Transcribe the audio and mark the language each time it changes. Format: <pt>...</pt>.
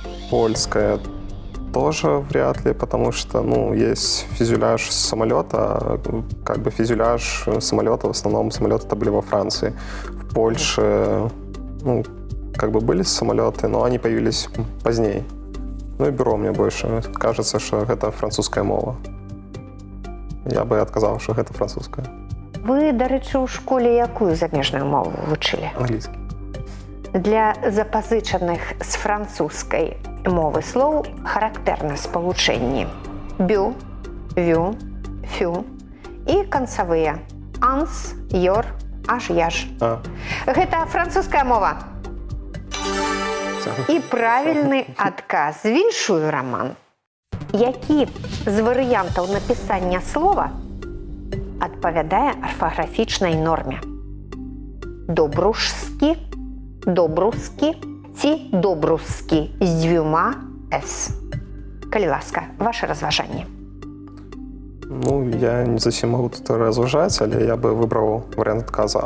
<ru>Польская тоже вряд ли, потому что, есть фюзеляж самолета, как бы фюзеляж самолета, в основном самолеты были во Франции. В Польше, как бы были самолеты, но они появились позднее. Ну и бюро мне больше кажется, что это французская мова. Я бы отказал, что это французская.</ru> <be>Вы, дарэчы, у школе якую замежную мову вучылі?</be> <ru>Английский.</ru> <be>Для запазычаных з французскай мовы слоў характэрна спалучэнні бю, вю, фю і канцавыя анс, йор, аж, яж. Гэта французская мова. І правільны адказ. Віншую, Роман. Які з варыянтаў напісання слова адпавядае арфаграфічнай норме? Добружскі, добрускі ці добрускі з дзвюма «с». Калі ласка, ваше разважанне.</be> <ru>Я не зовсім могу тут разважаць, але я бы выбрал вариант отказа.</ru>